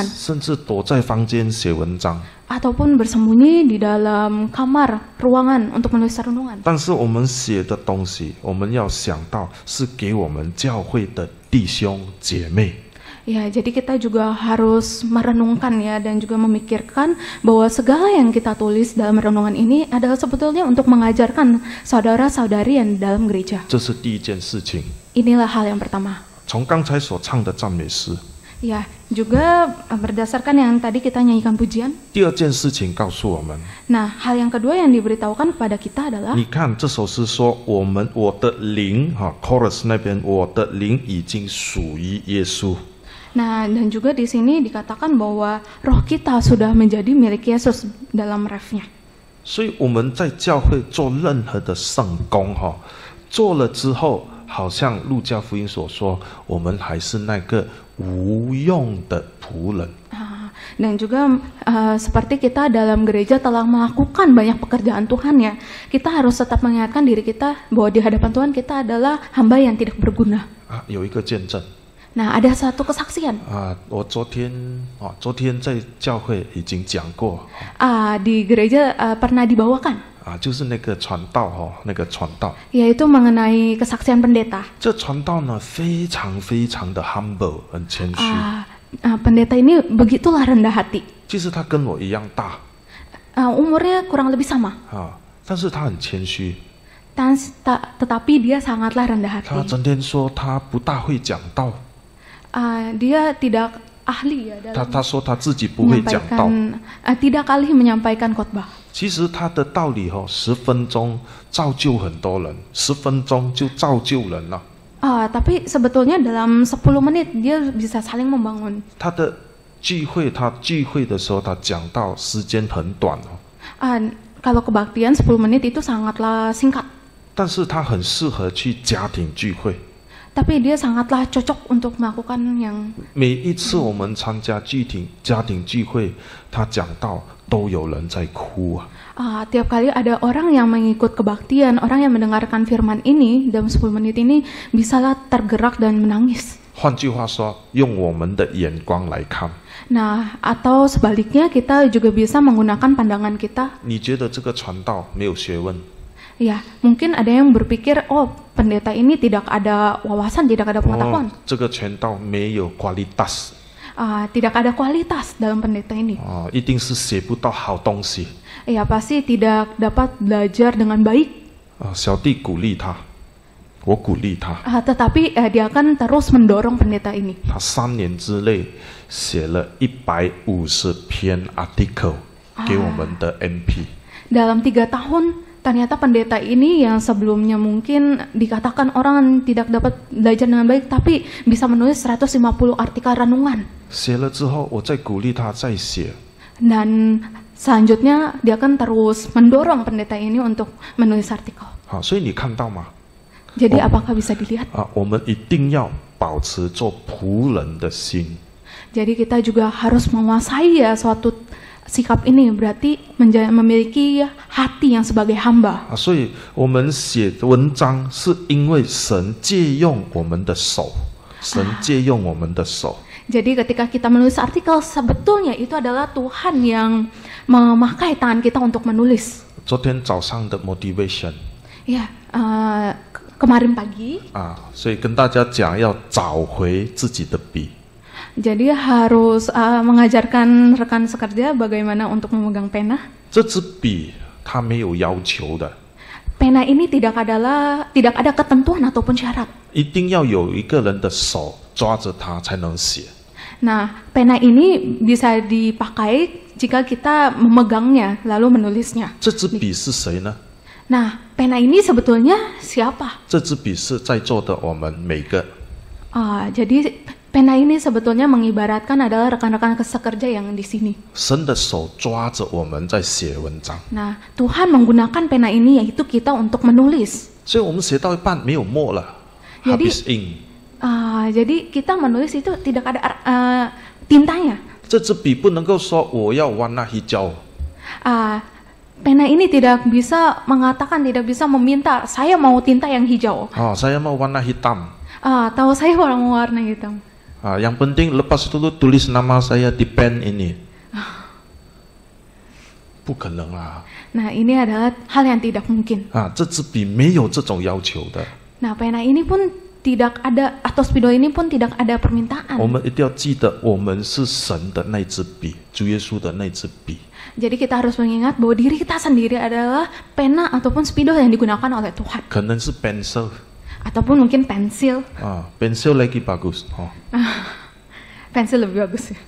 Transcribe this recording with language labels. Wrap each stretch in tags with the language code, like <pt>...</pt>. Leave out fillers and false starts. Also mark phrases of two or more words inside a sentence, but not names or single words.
<zh>甚至躲在房间写文章。</zh> <id>ataupun bersembunyi di dalam kamar, ruangan untuk menulis renungan.</id> <zh>但是我们写的东西，我们要想到是给我们教会的弟兄姐妹。</zh> <id>Ya, jadi kita juga harus merenungkan ya dan juga memikirkan bahwa segala yang kita tulis dalam renungan ini adalah sebetulnya untuk mengajarkan saudara-saudari yang dalam gereja.</id> <zh>这是第一件事情。</zh> <id>Inilah hal yang pertama.</id> <zh>从刚才所唱的赞美诗，</zh> <id>Ya, juga berdasarkan yang tadi kita nyanyikan pujian.</id> <zh>第二件事情告诉我们，</zh> <id>Nah, hal yang kedua yang diberitahukan kepada kita adalah</id> <zh>你看这首诗说，我的灵哈 ，chorus 那边我的灵已经属于耶稣。</zh> <id>Nah, dan juga di sini dikatakan bahwa roh kita sudah menjadi milik Yesus dalam refnya.</id> <zh>所以我们在教会做任何的圣工哈，做了之后，好像路加福音所说，我们还是那个无用的仆人。</zh> <id>Dan juga seperti kita dalam gereja telah melakukan banyak pekerjaan Tuhan ya, kita harus tetap mengingatkan diri kita bahwa di hadapan Tuhan kita adalah hamba yang tidak berguna.</id> <zh>啊，有一个见证</zh> <id>Nah, ada satu kesaksian.</id> <zh>啊，我昨天在教会已经讲过</zh> <id>Di gereja pernah dibawakan,</id> <zh>啊，就是那个传道哈，那个传道，</zh> <id>yaitu mengenai kesaksian pendeta.</id> <zh>这传道呢非常非常的 humble， 很谦虚。</zh> <id>Pendeta ini begitulah rendah hati.</id> <zh>其实他跟我一样大</zh> <id>Umurnya kurang lebih sama,</id> <zh>啊，但是他很谦虚。</zh> <id>tetapi dia sangatlah rendah</id> <zh>他</zh> <id>hati.</id> <zh>整天说他不大会讲道，</zh> <id>Dia tidak ahli ya dalam</id> <zh>他说他自己不会讲道。</zh> <id>tidak ahli menyampaikan khotbah.</id> <zh>其实他的道理10分钟造就很多人，10分钟就造就人了。</zh> <id>Tapi sebetulnya dalam 10 menit dia bisa saling membangun.</id> <zh>他聚会的时候，他讲到时间很短哦，</zh> <id>Kalau kebaktian 10 menit itu sangatlah singkat.</id> <zh>但是他很适合去家庭聚会。</zh> <id>Tapi dia sangatlah cocok untuk melakukan yang</id> <zh>每一次我们参加家庭聚会，他讲到都有人在哭啊。</zh> <id>tiap kali ada orang yang mengikut kebaktian, orang yang mendengarkan firman ini dalam 10 menit ini bisalah tergerak dan menangis.</id> <zh>换句话说，用我们的眼光来看，</zh> <id>Nah, atau sebaliknya kita juga bisa menggunakan pandangan kita.</id> <zh>你觉得这个传道没有学问？</zh> <id>Ya, mungkin ada yang berpikir, oh pendeta ini tidak ada wawasan, tidak ada pengetahuan.</id> <zh>这个传道没有 kualitas，</zh> <id>Tidak ada kualitas dalam pendeta ini.</id> <zh>一定是写不到好东西。</zh> <id>Ya, pasti tidak dapat belajar dengan baik.</id> <zh>小弟鼓励他，我鼓励他。</zh> <id>Tetapi dia akan terus mendorong pendeta ini.</id> <zh>他3年之内写了150篇 article 给我们的 MP。</zh> <id>Dalam 3 tahun, ternyata pendeta ini yang sebelumnya mungkin dikatakan orang tidak dapat belajar dengan baik, tapi bisa menulis 150 artikel renungan.</id> <zh>写了之后，我再鼓励他再写。</zh> <id>Dan selanjutnya dia akan terus mendorong pendeta ini untuk menulis artikel.</id> <zh>好，所以你看到吗？</zh> <id>Jadi apakah bisa dilihat?</id> <zh>我们一定要保持做仆人的心。</zh> <id>Jadi kita juga harus menguasai ya suatu sikap ini, berarti memiliki hati yang sebagai hamba.</id> <zh>所以我们写文章是因为神借用我们的手，神借用我们的手。</zh> <id>Jadi ketika kita menulis artikel, sebetulnya itu adalah Tuhan yang memakai tangan kita untuk menulis.</id> <zh>昨天早上的 motivation</zh> <id>Ya, kemarin pagi.</id> <zh>所以跟大家讲要找回自己的笔。</zh> <id>Jadi harus mengajarkan rekan sekerja bagaimana untuk memegang pena.</id> <zh>这支笔它没有要求的，</zh> <id>Pena ini tidak ada ketentuan ataupun syarat.</id> <zh>一定要有一个人的手抓着它才能写。</zh> <id>Nah, pena ini bisa dipakai jika kita memegangnya lalu menulisnya.</id> <zh>这支笔是谁呢？</zh> <id>Nah, pena ini sebetulnya siapa?</id> <zh>这支笔是在座的我们每个。</zh> <id>Jadi pena ini sebetulnya mengibaratkan adalah rekan-rekan sekerja yang di sini.</id> <zh>神的手抓着我们在写文章。</zh> <id>Nah, Tuhan menggunakan pena ini yaitu kita untuk menulis.</id> <zh>所以我们写到一半没有墨了</zh> <id>Jadi</id> <ms>，habis ink。</ms> <id>Jadi kita menulis itu tidak ada tintanya.</id> <zh>这支笔不能够说我要</zh> <ms>warna hijau。</ms> <id>Pena ini tidak bisa mengatakan, tidak bisa meminta saya mau tinta yang hijau.</id> <ms>saya mau warna hitam.</ms> <id>Atau saya mau warna hitam.</id> <ms>Yang penting lepas dulu tulis nama saya di pen ini.</ms> <zh>不可能啦。</zh> <id>Nah, ini adalah hal yang tidak mungkin.</id> <zh>这支笔没有这种要求的。</zh> <id>Nah, pena ini pun tidak ada, atau spidol ini pun tidak ada permintaan.</id> <zh>我们一定要记得，我们是神的那支笔，主耶稣的那支笔。</zh> <id>Jadi kita harus mengingat bahwa diri kita sendiri adalah pena ataupun spidol yang digunakan oleh Tuhan.</id> <zh>可能是 pencil</zh> <id>Ataupun mungkin pensil.</id> <ms>啊，pencil lagi bagus 哦，</ms> <id>Pensil lebih bagus ya.</id>